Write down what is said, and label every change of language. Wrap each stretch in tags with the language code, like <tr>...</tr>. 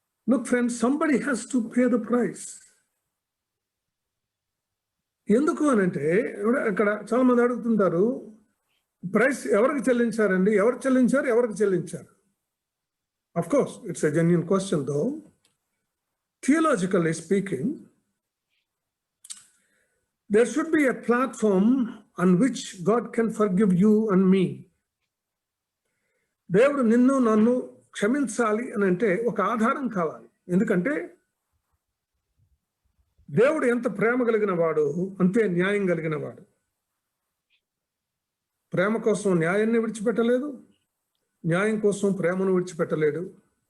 <en>Look friends, somebody has to pay the price.</en> <te>ఎందుకు అనంటే, అక్కడ చాలా మంది అడుగుతుంటారు, ప్రైస్ ఎవరికి చెల్లించారండి, ఎవరికి చెల్లించారు?</te> <en>Of course, it's a genuine question though. Theologically speaking, there should be a platform on which God can forgive you and me.</en> <te>దేవుడు నిన్ను నన్ను క్షమించాలి అని అంటే ఒక ఆధారం కావాలి. ఎందుకంటే దేవుడు ఎంత ప్రేమ కలిగిన వాడు అంతే న్యాయం కలిగిన వాడు. ప్రేమ కోసం న్యాయాన్ని విడిచిపెట్టలేదు, న్యాయం కోసం ప్రేమను విడిచిపెట్టలేడు.</te>